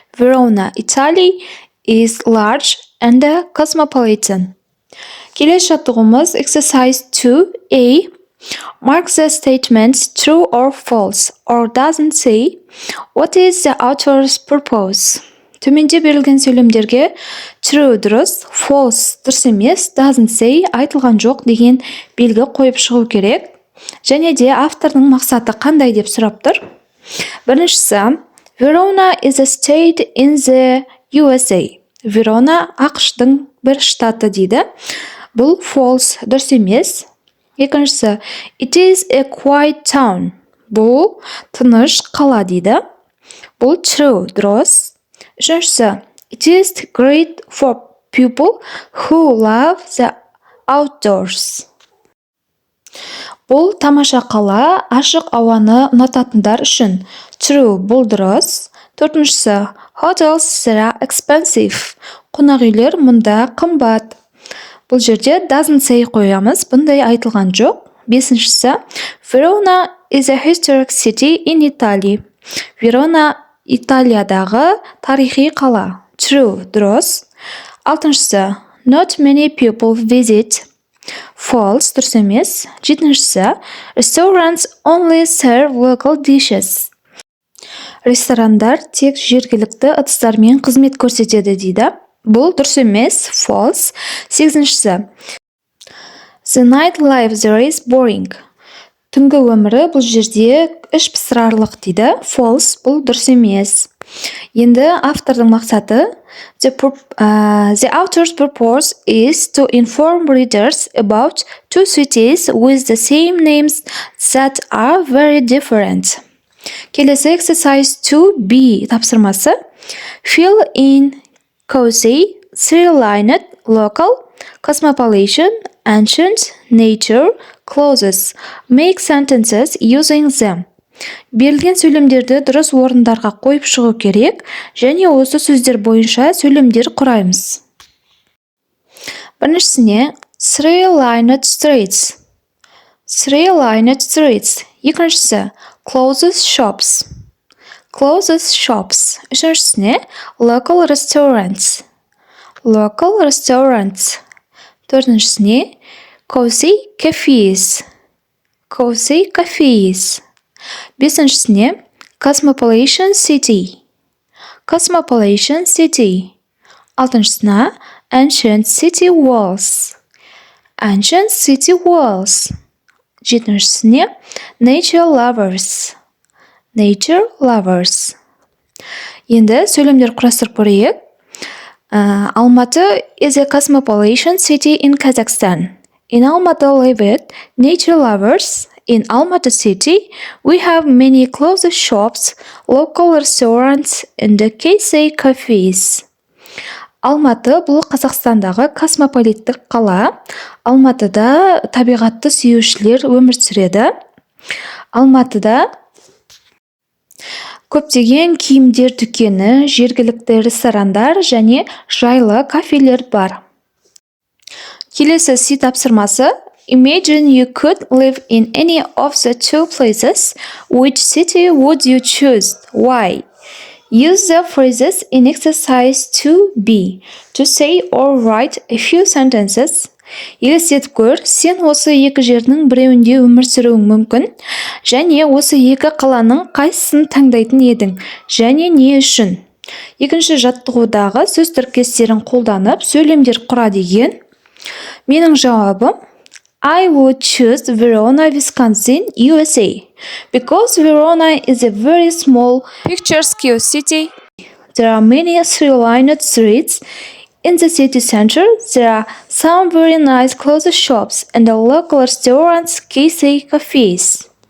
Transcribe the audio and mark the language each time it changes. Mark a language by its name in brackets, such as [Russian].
[English] Verona, Italy is large and cosmopolitan. [Kazakh] Келесі жаттығуымыз [English] exercise 2A. Mark the statements true or false, or doesn't say. What is the author's purpose? [Kazakh] Төменде берілген сөйлемдерге true дұрыс, false дұрыс емес, [English] doesn't say [Kazakh] айтылған жоқ деген белгі қойып шығу керек. Және де автордың мақсаты қандай деп сұрап тұр. [English] Біріншісі, Verona is a state in the USA. [Kazakh] Verona ақштың бір штаты дейді. Бұл false дұрыс емес. [English] Екіншісі, it is a quiet town. [Kazakh] Бұл тыныш қала дейді. Бұл true дұрыс. [English] Үшіншісі, it is great for people who love the outdoors. [Kazakh] Бұл тамаша қала, ашық ауаны ұнататындар үшін. True, бұл дұрыс. [English] Төртіншісі, hotels are expensive. [Kazakh] Қонақ үйлер мұнда қымбат. Бұл жерде [English] doesn't say [Kazakh] қоямыз, бұндай айтылған жоқ. [English] Бесіншісі, Verona is a historic city in Italy. [Kazakh] Verona Италиядағы тарихи қала. True, дұрыс. [English] Алтыншысы, not many people visit. [Kazakh] False, дұрыс емес. [English] Жетіншісі, restaurants only serve local dishes. [Kazakh] Ресторандар тек жергілікті ыдыстармен қызмет көрсетеді дейді. Бұл дұрыс емес. False. [English] Сегізіншісі, the nightlife there is boring. [Kazakh] Түнгі өмірі бұл жерде іш пысырарлық дейді. False, бұл дұрыс емес. Енді автордың мақсаты, [English] the author's purpose is to inform readers about two cities with the same names that are very different. Келесі exercise 2B тапсырмасы. Fill in cozy, three-lined, local, cosmopolitan, ancient, nature, clothes. Make sentences using them. [Kazakh] Берілген сөйлемдерді дұрыс орындарға қойып шығу керек, және осы сөздер бойынша сөйлемдер құраймыз. [English] Біріншісіне three-lined streets. Three-lined streets. Екіншісі closest shops. Closest shops. Үшіншісіне local restaurants. Local restaurants. Төртіншісіне cozy cafes. Cozy cafes. Бесіншісіне cosmopolitan city. Cosmopolitan city. Алтыншысына ancient city walls. Ancient city walls. Жетіншісіне nature lovers. Nature lovers. [Kazakh] Енді сөйлемдер құрастырып көрейік. [English] Алматы is a cosmopolitan city in Kazakhstan. In Almaty live nature lovers. In Almaty city, we have many clothes shops, local restaurants, and cozy cafes. [Kazakh] Алматы бұл Қазақстандағы космополиттік қала. Алматыда табиғатты сүйушілер өмір сүреді. Алматыда көптеген киімдер дүкені, жергілікті ресторандар және жайлы кафелер бар. Келесі си тапсырмасы. [English] Imagine you could live in any of the two places. Which city would you choose? Why? Use the phrases in exercise 2b to say or write a few sentences. [Kazakh] Елестетіп көр, сен осы екі жердің біреуінде өмір сүруің мүмкін, және осы екі қаланың қайсысын таңдайтын едің, және не үшін. Екінші жаттығудағы сөз тіркестерін қолданып сөйлемдер құра деген. Менің жауабым [English] I would choose Verona, Wisconsin, USA, because Verona is a very small, picturesque city. There are many three-lined streets. In the city center, there are some very nice clothes shops and local restaurants, cozy cafes.